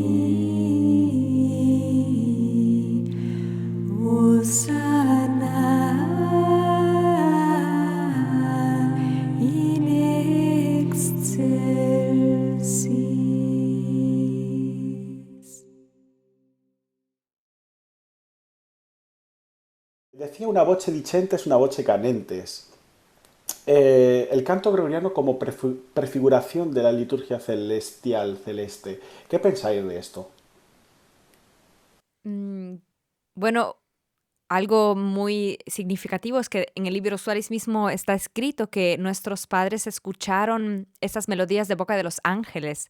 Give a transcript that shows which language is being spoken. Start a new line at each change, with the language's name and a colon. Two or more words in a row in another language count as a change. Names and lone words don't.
Latin: Hosanna in excelsis. Decía una voce dicentes, una voce canentes.
Spanish: El canto gregoriano como prefiguración de la liturgia celestial, celeste. ¿Qué pensáis de esto? Mm, Bueno, algo muy significativo es que en el libro Suaris mismo está escrito que nuestros padres escucharon estas melodías de boca de los ángeles.